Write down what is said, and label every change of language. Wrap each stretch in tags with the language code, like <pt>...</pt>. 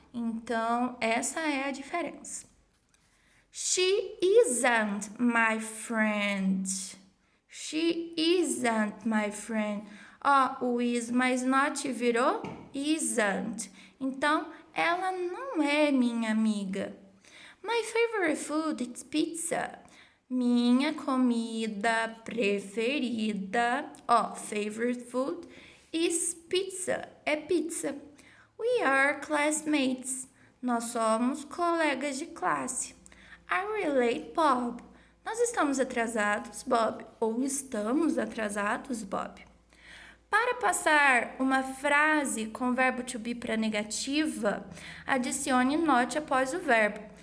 <pt>Então, essa é a diferença.</pt> <en>She isn't my friend. She isn't my friend.</en> <pt>Ó, o is mais not virou isn't. Então, ela não é minha amiga.</pt> <en>My favorite food is pizza.</en> <pt>Minha comida preferida.</pt> <en>Ó, favorite food is pizza.</en> <pt>É pizza.</pt> <en>We are classmates.</en> <pt>Nós somos colegas de classe.</pt> <en>Are we late, Bob?</en> <pt>Nós estamos atrasados, Bob. Ou estamos atrasados, Bob. Para passar uma frase com o verbo to be para negativa, adicione not após o verbo.</pt>